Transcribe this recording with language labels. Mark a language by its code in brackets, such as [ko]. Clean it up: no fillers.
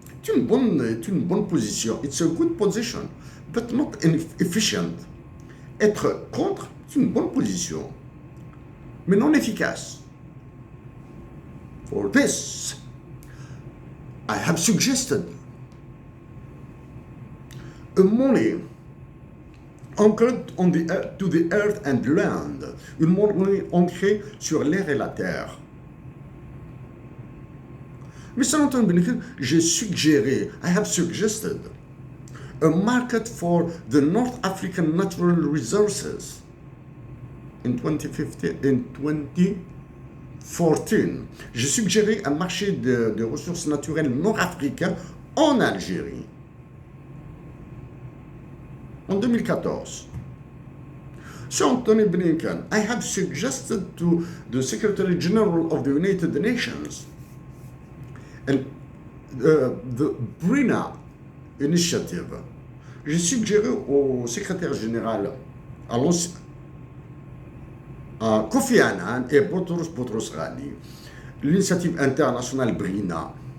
[fr] C'est une bonne position. [en] It's a good position, but not efficient. [fr] Être contre, c'est une bonne position, mais non efficace. [en] For this, I have suggested a money anchored to the earth and land, [fr] une monnaie ancrée sur l'air et la terre. [en] Mr. Anthony Blinken, I have suggested a market for the North African natural resources in 2014. [fr] J'ai suggéré un marché de ressources naturelles nord-africains en Algérie en 2014. [en] So Anthony Blinken, I have suggested to the Secretary General of the United Nations and the BRINA initiative. [fr] J'ai suggéré au secrétaire général, à Kofi Annan et Boutros Ghali, l'initiative internationale BRINA.